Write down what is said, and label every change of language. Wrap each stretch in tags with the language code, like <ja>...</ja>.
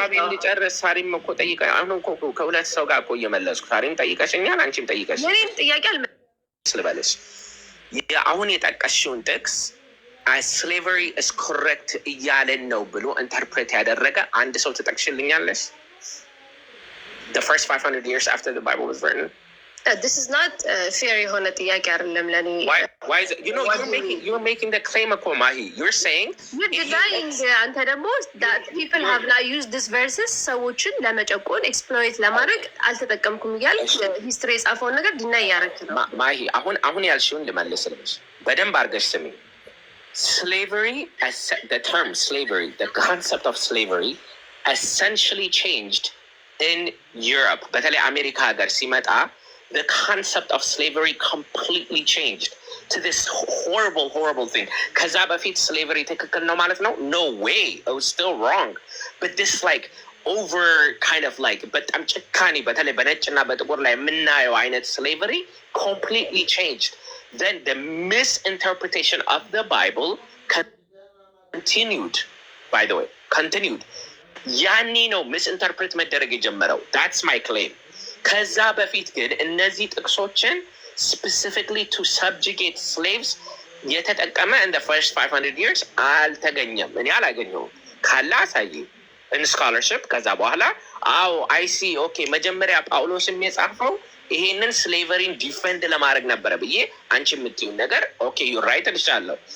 <am>ሀሳቤን ልጨርስ። ሳሪም እኮ ጠይቀ አሁን እኮ ከሁለት ሰው ጋር እኮ እየመለስኩ ሳሪም ጠይቀሽኛል፣ አንቺም ጠይቀሽ እኔም ጥያቄ ልበልሽ አሁን የጠቀስሽውን ጥቅስ</am> <en>slavery is correct</en> <am>እያለን ነው ብሎ ኢንተርፕሬት ያደረገ አንድ ሰው ትጠቅሽልኛለሽ?</am> <en>The first 500 years after the Bible was written. This is not fair</en> <am>የሆነ ጥያቄ አይደለም ለኔ.</am> <en>Why is it? You're making the claim እኮ ማሂ. You're saying you're denying</en> <am>አንተ ደግሞ</am> <en>that people have not used this verses</en> <am>ሰዎችን ለመጨቆን ኤክስፕሎይት ለማድረግ አልተጠቀምኩም እያልክ ሂስትሪ የጻፈውን ነገር ዲናይ ያደረክ ነው። ማሂ አሁን ያልሽውን ልመልስልሽ በደንብ አድርገሽ ስሚ።</am> <en>Slavery, the term slavery, the concept of slavery essentially changed in Europe.</en> <am>በተለይ አሜሪካ ሀገር ሲመጣ</am> <en>the concept of slavery completely changed to this horrible thing.</en> <am>ከዛ በፊት slavery ትክክል ነው ማለት ነው?</am> <en>No way. It was still wrong. But this like over kind of like</en> <am>በጣም ጭካኔ በተለይ በነጭና በጥቁር ላይ የምናየው አይነት</am> <en>slavery completely changed. Then the misinterpretation of the Bible continued, by the way, continued.</en> <am>ያኔ ነው misinterpret መደረግ የጀመረው.</am> <en>That's my claim.</en> <am>ከዛ በፊት ግን እነዚህ ጥቅሶችን</am> <en>specifically to subjugate slaves</en> <am>የተጠቀመ</am> <en>in the first 500 years</en> <am>አልተገኘም። እኔ አላገኘውም። ካለ አሳይ in scholarship። ከዛ በኋላ</am> <en>I see, okay,</en> <am>መጀመሪያ ጳውሎስም የጻፈው ይሄንን ስሌቨሪን ዲፌንድ ለማድረግ ነበረ ብዬ አንቺ የምትይው ነገር</am> <en>okay, you're right</en> <am>እልሻለሁ.</am>